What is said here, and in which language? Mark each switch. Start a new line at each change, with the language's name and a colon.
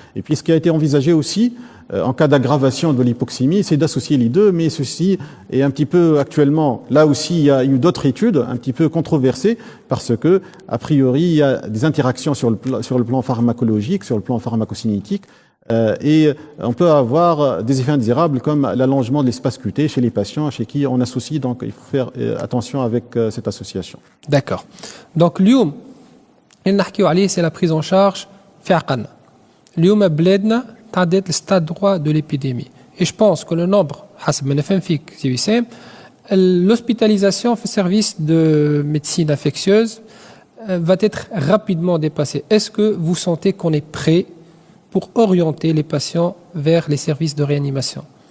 French: Et puis ce qui a été envisagé aussi, en cas d'aggravation de l'hypoxémie, c'est d'associer les deux, mais ceci est un petit peu actuellement, là aussi il y a eu d'autres études un petit peu controversées, parce que, a priori, il y a des interactions sur le plan pharmacologique, sur le plan pharmacocinétique, et on peut avoir des effets indésirables comme l'allongement de l'espace cuté chez les patients chez qui on associe, donc il faut faire attention avec cette association. D'accord.
Arabic: Donc اليوم اللي نحكيو عليه
French: c'est la prise en charge
Arabic: في عقلنا. اليوم بلادنا تعدت الستاد
French: droit de l'épidémie. Et je pense que le nombre,
Arabic: حسب ما نفهم فيك سي وسام,
French: l'hospitalisation في service de médecine infectieuse va être rapidement dépassée. Est-ce que vous sentez qu'on est prêt pour orienter les patients vers les services de réanimation?